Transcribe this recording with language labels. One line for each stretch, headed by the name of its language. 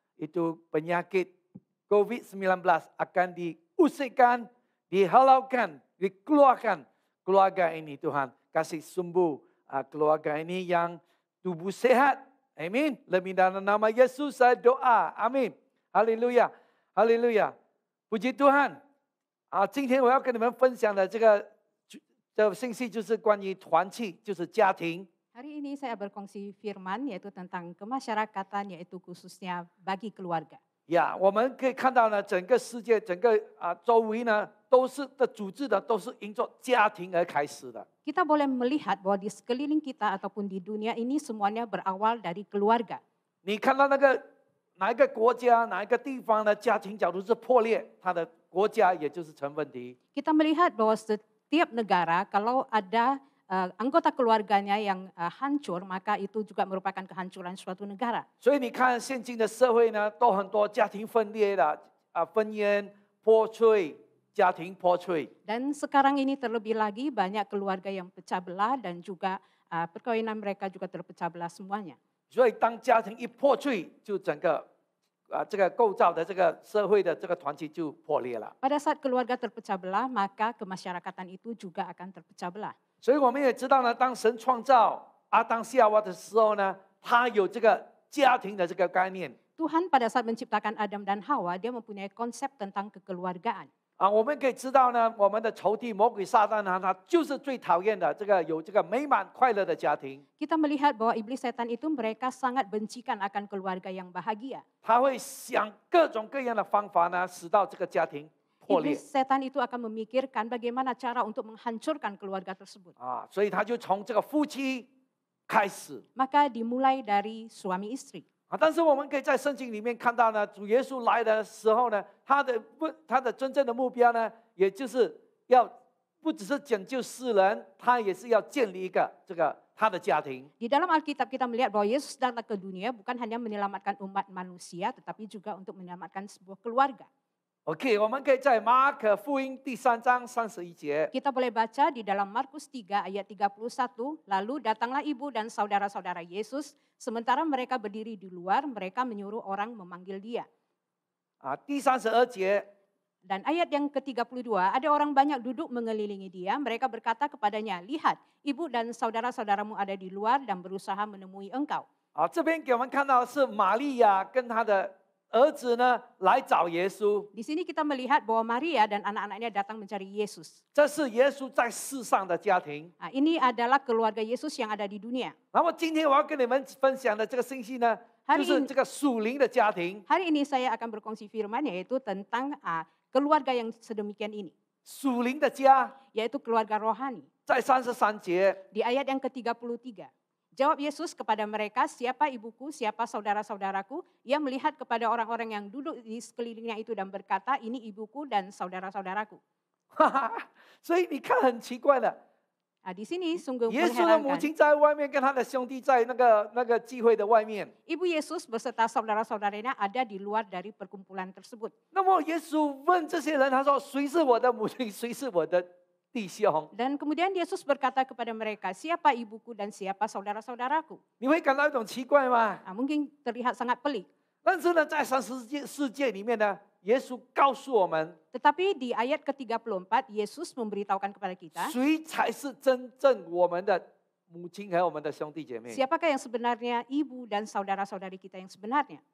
Malay: Itu penyakit COVID-19 akan diusirkan, dihalaukan, dikeluarkan keluarga ini. Tuhan kasih sembuh keluarga ini yang tubuh sehat. Amin. Lebih dalam nama Yesus saya doa. Amin. Haleluya. Haleluya. Puji Tuhan.
Chinese: 今天我要跟你们分享的这个信息就是关于团契，就是家庭。
Malay: Hari ini saya berkongsi firman yaitu tentang kemasyarakatan yaitu khususnya bagi keluarga.
Chinese: 呀，我们可以看到呢，整个世界、整个周围呢，都是组织的，都是因着家庭而开始的。
Malay: Kita boleh melihat bahwa di sekeliling kita ataupun di dunia ini semuanya berawal dari keluarga.
Chinese: 你看到那个哪一个国家、哪一个地方的家庭假如是破裂，它的国家也就是成问题。
Malay: Kita melihat bahwa setiap negara kalau ada anggota keluarganya yang hancur, maka itu juga merupakan kehancuran suatu negara.
Chinese: 所以你看，现今的社会呢，都很多家庭分裂的婚姻破碎，家庭破碎。
Malay: Dan sekarang ini terlebih lagi banyak keluarga yang pecah belah dan juga perkawinan mereka juga terpecah belah semuanya.
Chinese: 所以当家庭一破碎，就整个这个构造的这个社会的这个团体就破裂了。
Malay: Pada saat keluarga terpecah belah, maka kemasyarakatan itu juga akan terpecah belah.
Chinese: 所以我们也知道呢，当神创造阿当夏娃的时候呢，他有这个家庭的这个概念。
Malay: Tuhan pada saat menciptakan Adam dan Hawa, dia mempunyai konsep tentang kekeluargaan.
Chinese: 我们可以知道呢，我们的仇敌魔鬼撒旦呢，他就是最讨厌的这个有这个美满快乐的家庭。
Malay: Kita melihat bahwa iblis setan itu mereka sangat bencikan akan keluarga yang bahagia.
Chinese: 他会想各种各样的方法呢，使到这个家庭破裂。
Malay: Iblis setan itu akan memikirkan bagaimana cara untuk menghancurkan keluarga tersebut.
Chinese: 所以他就从这个夫妻开始。
Malay: Maka dimulai dari suami istri.
Chinese: 但是我们可以在圣经里面看到呢，主耶稣来的时候呢，他的真正的目标呢，也就是要不只是拯救世人，他也是要建立一个他的家庭。
Malay: Di dalam Alkitab kita melihat bahwa Yesus datang ke dunia bukan hanya menyelamatkan umat manusia, tetapi juga untuk menyelamatkan sebuah keluarga.
Chinese: OK， 我们可以在马可福音第3章31节。
Malay: Kita boleh baca di dalam Markus 3 ayat 31, lalu datanglah ibu dan saudara-saudara Yesus, sementara mereka berdiri di luar, mereka menyuruh orang memanggil dia.
Chinese: 第32节。
Malay: Dan ayat yang ke-32, ada orang banyak duduk mengelilingi dia, mereka berkata kepadanya, lihat, ibu dan saudara-saudaramu ada di luar dan berusaha menemui engkau.
Chinese: 这边给我们看到的是玛利亚跟她的儿子呢来找耶稣。
Malay: Di sini kita melihat bahwa Maria dan anak-anaknya datang mencari Yesus.
Chinese: 这是耶稣在世上的家庭。
Malay: Ini adalah keluarga Yesus yang ada di dunia.
Chinese: 那么今天我要跟你们分享的这个信息呢，就是这个属灵的家庭。
Malay: Hari ini saya akan berkongsi firman yaitu tentang keluarga yang sedemikian ini.
Chinese: 属灵的家，
Malay: Yaitu keluarga rohani.
Chinese: 在33节，
Malay: Di ayat yang ke-33. Jawab Yesus kepada mereka, siapa ibuku, siapa saudara-saudaraku? Ia melihat kepada orang-orang yang duduk di sekelilingnya itu dan berkata, ini ibuku dan saudara-saudaraku.
Chinese: 所以你看很奇怪的，
Malay: Di sini sungguh
Chinese: 耶稣的母
Malay: mengherankan.
Chinese: 亲在外面，跟他的兄弟在那个聚会的外面。
Malay: Ibu Yesus beserta saudara-saudaranya ada di luar dari perkumpulan tersebut.
Chinese: 那么耶稣问这些人，他说：“谁是我的母亲？谁是我的弟兄？”
Malay: Dan kemudian Yesus berkata kepada mereka, siapa ibuku dan siapa saudara-saudaraku?
Chinese: 你会感到一种奇怪吗？
Malay: Mungkin terlihat sangat pelik.
Chinese: 但是呢，在世界里面呢，耶稣告诉我们，
Malay: Tetapi di ayat ke-34, Yesus memberitahukan kepada kita,
Chinese: 谁才是真正我们的母亲和我们的兄弟姐妹。
Malay: siapakah yang sebenarnya ibu dan saudara-saudari kita yang sebenarnya?